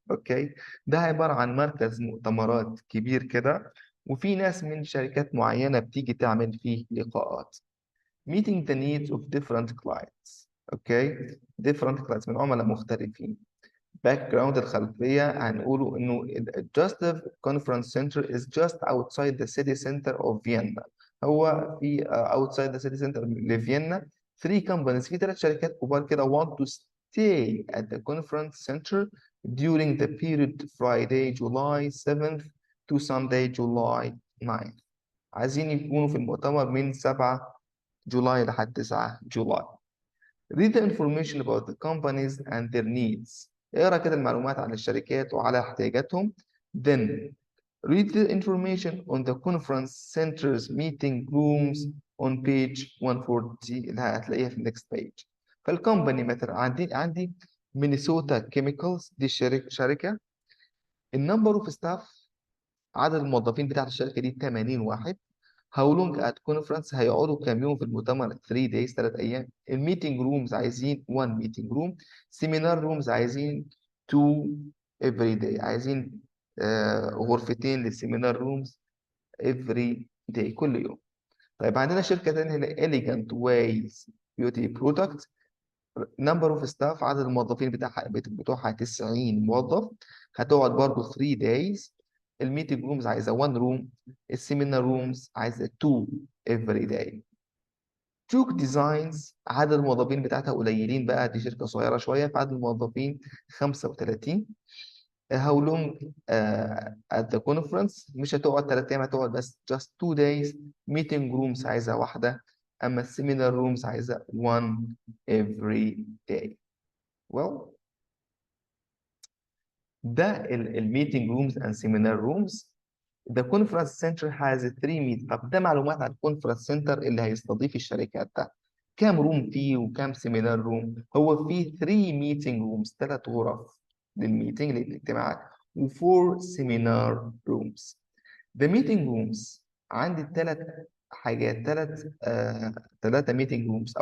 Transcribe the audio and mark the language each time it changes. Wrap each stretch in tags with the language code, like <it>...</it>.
<ar>اوكي ده عبارة عن مركز مؤتمرات كبير كده وفي ناس من شركات معينة بتيجي تعمل فيه لقاءات.</ar> <en>meeting the needs of different clients.</en> <ar>اوكي</ar> <en>different clients</en> <ar>من عملاء مختلفين.</ar> <en>background</en> <ar>الخلفية هنقوله إنه</ar> <en>Gustav Conference Center is just outside the city center of Vienna.</en> <ar>هو في</ar> <en>outside the city center لفيينا. 3 companies</en> <ar>في 3 شركات كبار كده</ar> <en>want to stay at the conference center during the period Friday July 7th to Sunday July 9th.</en> <ar>عايزين يكونوا في المؤتمر من 7 جولاي لحد 9 جولاي.</ar> <en>Read the information about the companies and their needs.</en> <ar>اقرا كده المعلومات عن الشركات وعلى احتياجاتهم.</ar> <en>Then read the information on the conference center's meeting rooms on page 140</en> <ar>اللي هتلاقيها في</ar> <en>النكست page.</en> <ar>فالكومباني مثلا عندي مينيسوتا كيميكالز، دي شركة. النمبر اوف ستاف، عدد الموظفين بتاعت الشركة دي 80 واحد.</ar> <en>How long at conference،</en> <ar>هيقعدوا كام يوم في المؤتمر؟</ar> <en>3 days</en> <ar>3 أيام. الميتنج رومز عايزين</ar> <en>1 meeting room.</en> <ar>سيمينار رومز عايزين</ar> <en>2 every day،</en> <ar>عايزين غرفتين للسيمينار رومز</ar> <en>every day</en> <ar>كل يوم. طيب عندنا شركة تانية هنا Elegant Ways Beauty Product.</ar> <en>number of staff،</en> <ar>عدد الموظفين بتوعها 90 موظف. هتقعد برضه</ar> <en>3 days.</en> <ar>الميتنج رومز عايزة</ar> <en>1 room.</en> <ar>السيمينار رومز عايزة</ar> <en>2 every day.</en> <ar>جوك ديزاينز، عدد الموظفين بتاعتها قليلين بقى، دي شركة صغيرة شوية، فعدد الموظفين 35.</ar> <en>How long at the conference،</en> <ar>مش هتقعد 3 أيام، هتقعد بس</ar> <en>just 2 days. meeting rooms</en> <ar>عايزة واحدة، أما السيمينار رومز عايزة</ar> <en>1 every day. well ده الميتنج rooms and seminar rooms. The conference center has 3 meet.</en> <ar>طب ده معلومات عن الكونفرنس سنتر اللي هيستضيف الشركات ده. كام روم فيه وكام سيمينار روم؟ هو فيه 3 ميتنج رومز، 3 غرف للميتنج للاجتماعات، و4 سيمينار رومز.</ar> <en>The meeting rooms</en> <ar>عندي 3 حاجات، 3 ميتنج رومز.</ar>